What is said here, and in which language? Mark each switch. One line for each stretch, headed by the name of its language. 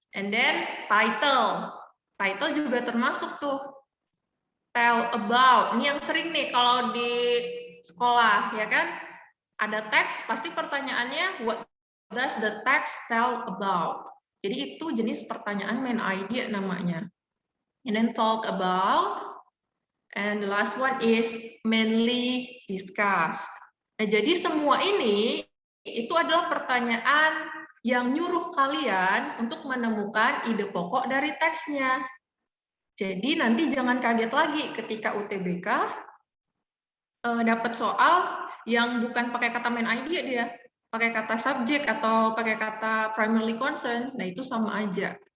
English: And then title. Title
Indonesian: juga termasuk tuh.
English: Tell about.
Indonesian: Ini yang sering nih kalau di sekolah ya kan? Ada teks, pasti pertanyaannya
English: what does the text tell about?
Indonesian: Jadi itu jenis pertanyaan main idea namanya.
English: And then talk about. And the last one is mainly discussed.
Indonesian: Nah, jadi semua ini itu adalah pertanyaan yang nyuruh kalian untuk menemukan ide pokok dari teksnya. Jadi nanti jangan kaget lagi ketika UTBK dapat soal yang bukan pakai kata main idea dia, pakai kata subjek atau pakai kata primarily concern. Nah, itu sama aja.